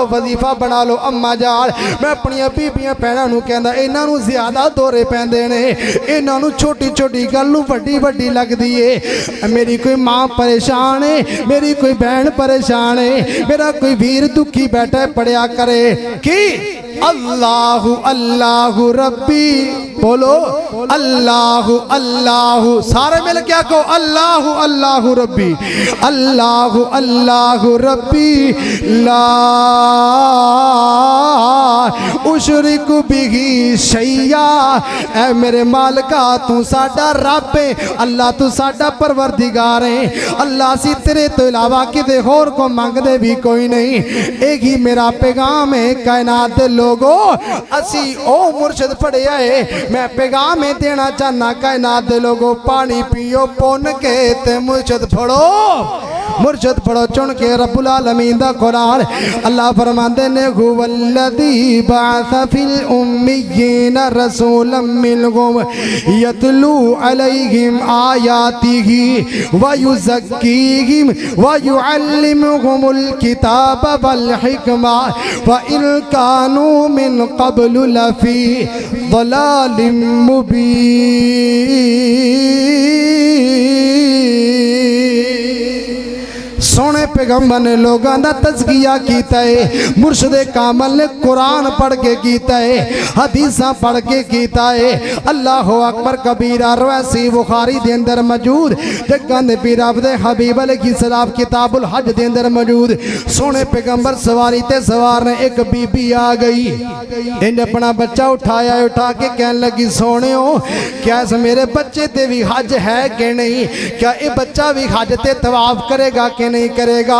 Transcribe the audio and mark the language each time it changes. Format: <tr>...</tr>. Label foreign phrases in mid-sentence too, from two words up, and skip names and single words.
<pa>وظیفہ بنا لو اماں جان میں اپنیاں بیبیاں بھیناں نوں کہندا انہاں نوں زیادہ دورے پیندے نے انہاں نوں چھوٹی چھوٹی گل نوں وڈی وڈی لگدی ہے میری کوئی ماں پریشان ہے میری کوئی بہن پریشان ہے میرا کوئی ویر دکھی بیٹھا ہے پڑھیا کرے کہ</pa> <ar>الله الله ربي</ar> <pa>بولو</pa> <ar>الله الله</ar> <pa>سارے مل کیا کہو</pa> <ar>الله الله ربي الله الله ربي لا أشرك به شيئا</ar> <pa>اے میرے مالکا تو ساڈا رب ہے اللہ تو ساڈا پروردگار ہے اللہ سی تیرے تو علاوہ کتے ہور کو منگدے بھی کوئی نہیں ایک ہی میرا پیغام ہے کائنات دے لوگو اسی او مرشد پڑھیا ہے میں پیغام دینا چاہنا کائنات دے لوگو پانی پیو پن کے تے مرشد پڑھو چن کے رب العالمین دا قرآن اللہ فرماندے نے</pa> <ar>هو الذي بعث في الأميين رسولا منهم يتلو عليهم آياته ويزكيهم ويعلمهم الكتاب والحكمة وإن كانوا من قبل لفي ضلال</ar> <pa>مبین سونے پیغمبر نے لوگاں دا تزکیہ کیتا ہے، مرشد کامل نے قرآن پڑھ کے کیتا ہے، حدیثاں پڑھ کے کیتا ہے۔</pa> <ar>اللہ اکبر کبیرہ</ar> <pa>روایت بخاری دے اندر موجود، جگاندے پیر عبد حبیب علیہ السلام کتاب الحج دے اندر موجود، سونے پیغمبر سواری تے سوار نے ایک بی بی آ گئی، انہیں اپنا بچہ اٹھایا، اٹھا کے کہنے لگی سونے ہو کیا اس میرے بچے تے بھی حج ہے کہ نہیں، کیا یہ بچہ بھی حج تے طواف کرے گا کہ نہیں کرے گا؟</pa>